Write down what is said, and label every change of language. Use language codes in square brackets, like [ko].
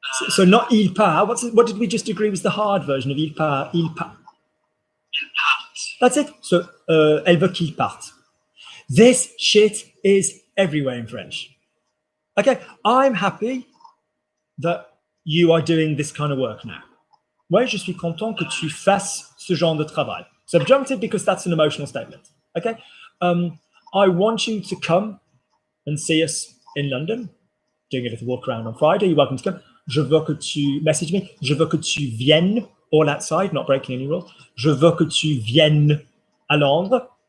[en] So not il part. What did we just agree was the hard version of il part? Il part. That's it. So [fr] elle veut qu'il parte. [en] This shit is everywhere in French. Okay, I'm happy that you are doing this kind of work now. [fr] Ouais, je suis content que tu fasses ce genre de travail. [en] Subjunctive because that's an emotional statement. Okay, I want you to come and see us in London. Doing a little walk around on Friday. You're welcome to come. [fr] Je veux que tu message me. Je veux que tu viennes, [en] all outside, not breaking any rules. [fr] Je veux que tu viennes à Londres.